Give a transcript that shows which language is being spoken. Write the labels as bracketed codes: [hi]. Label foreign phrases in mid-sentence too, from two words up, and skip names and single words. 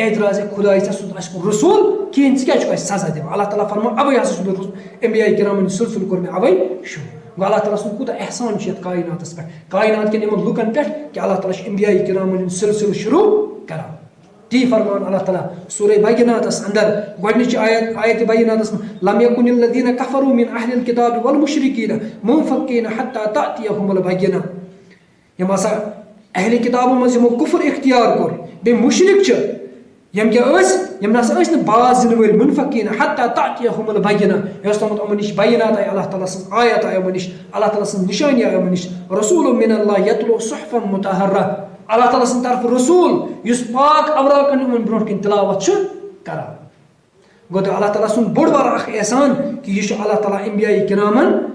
[ks] اعتراض خۄداے ژےٚ سوٗز اَسہِ کُن رسوٗل کِہیٖنۍ ژٕ کیٛازِ چھُکھ اَسہِ سزا دِوان اللہ تعالیٰ فرمان اوے ہسا چھُس بہٕ انبیاء کرامن ہُنٛد سلسلہٕ کوٚر مےٚ اوے شروع گوٚو اللہ تعالیٰ سُنٛد کوٗتاہ احسان چھُ یتھ کایناتس پٮ۪ٹھ کاینات کٮ۪ن یِمن لُکن پٮ۪ٹھ کہِ اللہ تعالیٰ چھُ انبیاء کرامن ہُنٛد سلسلہٕ شروع کران تی فرمان اللہ تعالیٰ سورہ بیناتس اندر گۄڈنِچ آیت بیناتس منٛز [ar] لم یکن الذین کفروا من اہل الکتاب والمشرکین منفکین حتی تأتیہم البینہ [ks] یِم ہسا اہل کتابو منٛز یِمو کُفر اختیار کوٚر بیٚیہِ مُشرِک چھِ یِم کیٛاہ ٲسۍ یِم نسا ٲسۍ نہٕ باز دِنہٕ وٲلۍ [ar] منفکین حتی تأتیہم البینہ [ks] یۄس تامَتھ یِمن نِش بینات آیہِ اللہ تعالیٰ سٕنٛز آیت آیہِ یِمن نِش اللہ تعالیٰ سٕنٛز نِشٲنی آیہِ یِمن نِش [ar] رسوٗل من اللہ یتلو صحفا مطہرہ [ks] اللہ تعالیٰ سٕنٛدِ طرفہٕ رسوٗل یُس پاک اوراقن یِمن برونٛٹھ کَنۍ تلاوت چھُ کران گوٚو تہٕ اللہ تعالیٰ سُنٛد بوٚڑ بارٕ اکھ احسان کہِ یہِ چھُ اللہ تعالیٰ انبیاء کرامن